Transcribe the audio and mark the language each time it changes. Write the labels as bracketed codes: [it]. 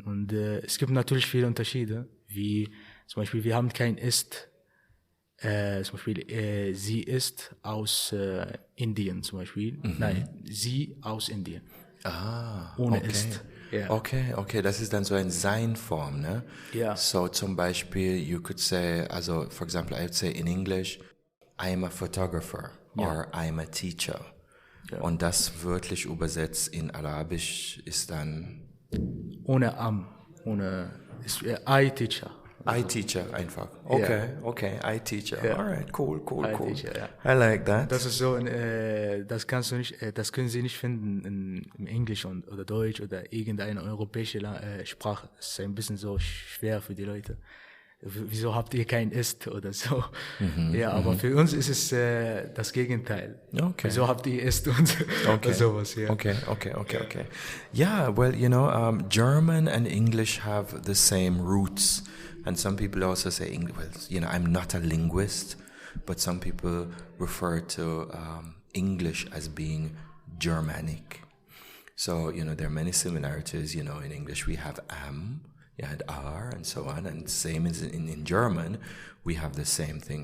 [de] Und es gibt natürlich viele Unterschiede, wie zum Beispiel, wir haben kein Ist, zum Beispiel, sie ist aus Indien zum Beispiel. Nein, sie aus Indien. Ohne Ist. Yeah. Okay, das ist dann so eine Sein-Form, ne? Ja. So zum Beispiel, [en] you could say, also for example, I would say in English, I'm a photographer or I'm a teacher. [de] Ja. Und das wörtlich übersetzt in Arabisch ist dann ohne ist [en] I teacher. I teacher einfach. Okay, I teacher. Yeah. Alright, cool. I teacher, yeah. I like that. [de] Das ist so, das können Sie nicht finden im Englisch oder Deutsch oder irgendeine europäische Sprache. Das ist ein bisschen so schwer für die Leute. Wieso habt ihr kein Ist oder so? Aber für uns ist es das Gegenteil. Okay. Wieso habt ihr Ist und sowas, ja. Okay. [en] Yeah, well, German and English have the same roots. And some people also say, I'm not a linguist, but some people refer to English as being Germanic. So, there are many similarities, in English we have am, and are, and so on, and same as in German, we have the same thing.